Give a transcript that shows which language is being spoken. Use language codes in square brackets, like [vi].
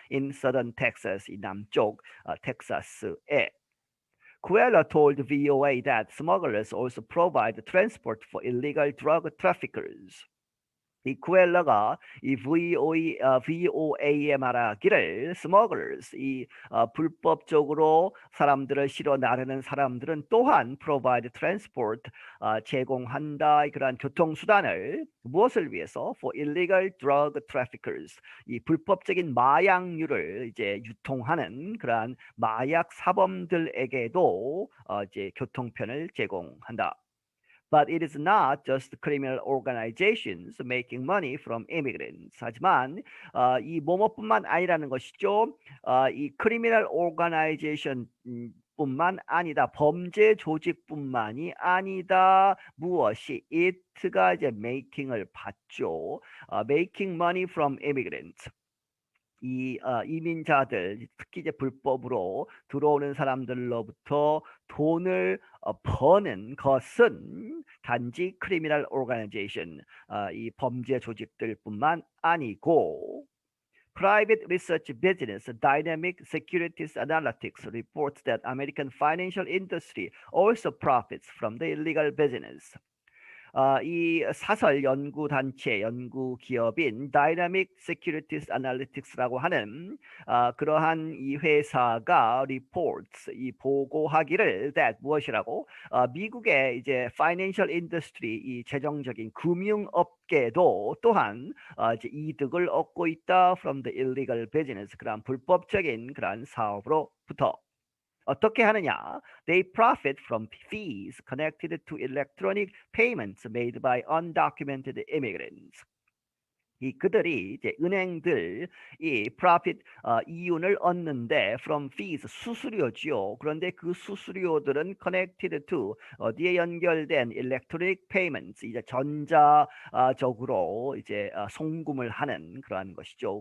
[en] in southern Texas, [ko] 이 남쪽 텍사스에. [en] Cuellar told VOA that smugglers also provide transport for illegal drug traffickers. [ko] 이 쿠엘러가 이 VOA에 말하기를 smugglers, 불법적으로 사람들을 실어 나르는 사람들은 또한 [en] provide transport, [ko] 제공한다. 그러한 교통수단을 무엇을 위해서? [en] For illegal drug traffickers, [ko] 이 불법적인 마약류를 이제 유통하는 그러한 마약 사범들에게도 이제 교통편을 제공한다. [en] But it is not just criminal organizations making money from immigrants. [ko] 하지만 이 뭐뭐뿐만 아니라는 것이죠. 이 [en] criminal organization [ko] 뿐만 아니다. 범죄 조직뿐만이 아니다. 무엇이? it가 이제 making을 받죠. [en] making money from immigrants. [ko] 이 이민자들, 특히 이제 불법으로 들어오는 사람들로부터 돈을 버는 것은 단지 [en] criminal organization, [ko] 이 범죄 조직들뿐만 아니고 [en] Private research business Dynamic Securities Analytics reports that American financial industry also profits from the illegal business. [ko] 이 사설 연구 단체, 연구 기업인 Dynamic Securities Analytics라고 하는 그러한 이 회사가 reports, 이 보고하기를 that 무엇이라고? 미국의 이제 [en] financial industry, [ko] 이 재정적인 금융업계도 또한 이제 이득을 얻고 있다 [en] from the illegal business, [ko] 그러한 불법적인 그러한 사업으로부터. 어떻게 하느냐? [en] They profit from fees connected to electronic payments made by undocumented immigrants. [ko] 이 그들이 이제 은행들 이 profit 이윤을 얻는데 from fees 수수료지요. 그런데 그 수수료들은 [en] connected to [ko] 어디에 연결된 [en] electronic payments, [ko] 이제 전자적으로 이제 송금을 하는 그러한 것이죠.